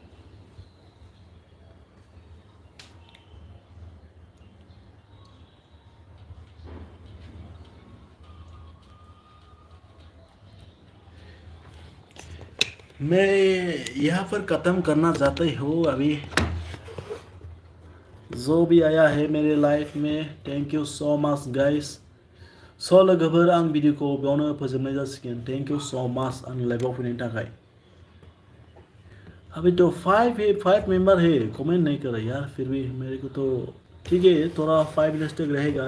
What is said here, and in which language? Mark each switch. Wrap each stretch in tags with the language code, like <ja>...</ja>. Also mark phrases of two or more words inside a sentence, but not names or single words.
<hi>मैं यहाँ पर ख़त्म करना चाहता हूँ अभी। जो भी आया है मेरे लाइफ में</hi> <en>Thank you so much guys.</en> <brx>सो लोगोफोर आं भिडियोखौ बेयावनो फोजोबनाय जासिगोन।</brx> <en>Thank you so much</en> <brx>आंनि लाइफआव फैनायनि थाखाय।</brx> <hi>अभी तो 5 मेंबर है कमेंट नहीं कर रहे यार। फिर भी मेरे को तो ठीक है थोड़ा 5 मिनट्स तक रहेगा।</hi>